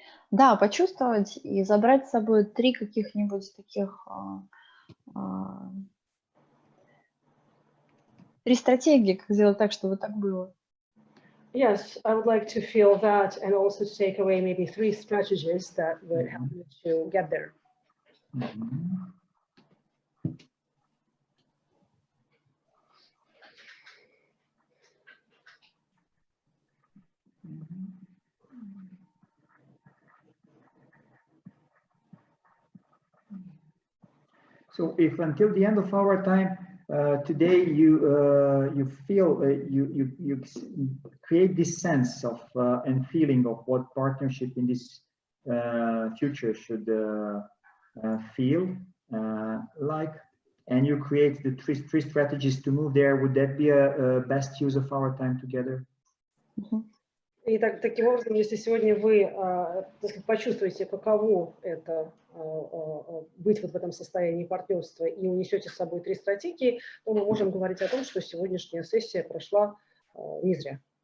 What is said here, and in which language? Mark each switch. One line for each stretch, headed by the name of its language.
Russian: Да, почувствовать и забрать с собой 3 каких-нибудь таких 3 стратегии, как сделать так, чтобы так было.
English: Yes, I would like to feel that and also to take away maybe 3 strategies that would help you to get there. So if until the end of our time today you feel you create this sense of and feeling of what partnership in this future should feel like, and you create the three strategies to move there, would that be a best use of our time together?
Russian: И таким образом, если сегодня вы так сказать, почувствуете, каково это быть вот в этом состоянии партнерства и унесете с собой 3 стратегии, то мы можем говорить о том, что сегодняшняя сессия прошла не зря.